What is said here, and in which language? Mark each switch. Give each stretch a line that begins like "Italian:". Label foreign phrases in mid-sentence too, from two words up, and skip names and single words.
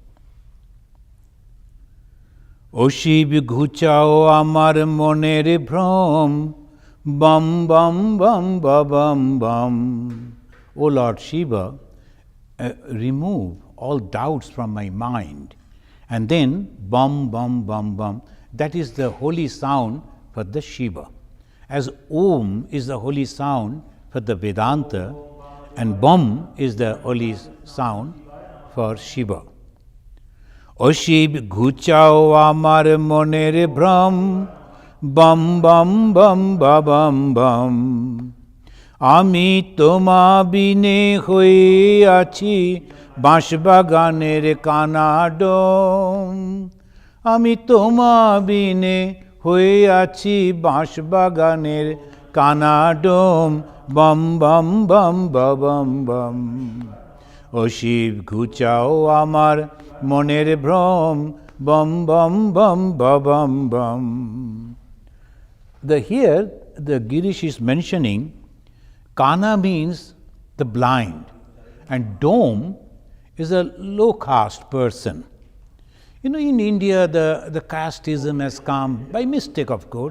Bangla: ও শিব ঘুচাও আমার মনের ভ্রম, বম বম বম ব বম বম.
English: O Lord Shiva, remove all doubts from my mind. And then bum, bum, bum, bum, that is the holy sound for the Shiva. As Om is the holy sound for the Vedanta, and Bum is the holy sound for Shiva.
Bangla: ও শিব ঘুচাও আমার মনের ভ্রম, বম বম বম ব বম বম. আমি তোমা বিনে হয়ে আছি বাঁশবাগানের কানাডোম। আমি তোমা বিনে হয়ে আছি বাঁশবাগানের কানাডোম। বম বম বম বম বম। ও শিব ঘুচাও আমার মনের ভ্রম। বম বম বম বম বম।
English: Here the Girish is mentioning Kana means the blind and Dome is a low caste person. You know, in India the casteism has come by mistake, of course.